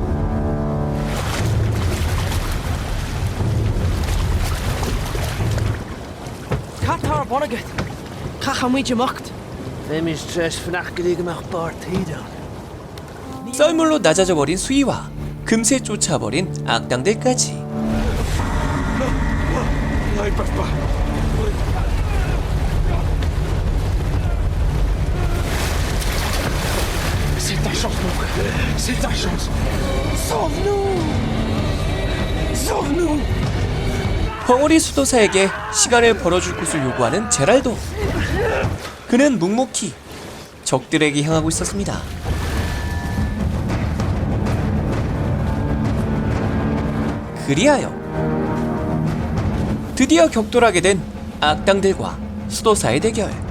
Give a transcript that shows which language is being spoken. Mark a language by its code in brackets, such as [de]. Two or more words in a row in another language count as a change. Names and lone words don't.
[ko] 썰물로 낮아져 버린 수위와 금세 쫓아버린 악당들까지. [fr] Non, ils peuvent pas. C'est ta chance, mon frère. C'est ta chance. Sauve-nous! Sauve-nous! [ko] 벙어리 수도사에게 시간을 벌어줄 곳을 요구하는 제랄도. 그는 묵묵히 적들에게 향하고 있었습니다. 그리하여 드디어 격돌하게 된 악당들과 수도사의 대결.